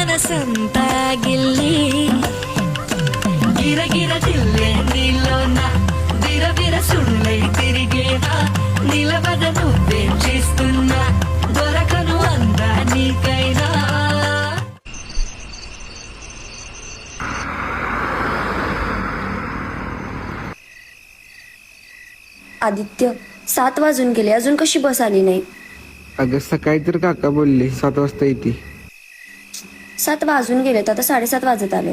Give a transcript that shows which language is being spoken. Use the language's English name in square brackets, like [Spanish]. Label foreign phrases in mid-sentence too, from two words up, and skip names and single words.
[Telugu] సంతా గిల్లి గిరగిర తిల్లే నీలోన బిరబిర సుళ్ళై తిరిగేనా నిలబడ నువ్వేం చేస్తున్నా దొరకను అందా నీకైనా. [Marathi] आदित्य 7 वाजून गेले, अजून कशी बस आली नाही? अगं सकाळी तर काका बोलले 7 वाजता येते. 7 वाजून गेलेत, आता 7:30 वाजत आले.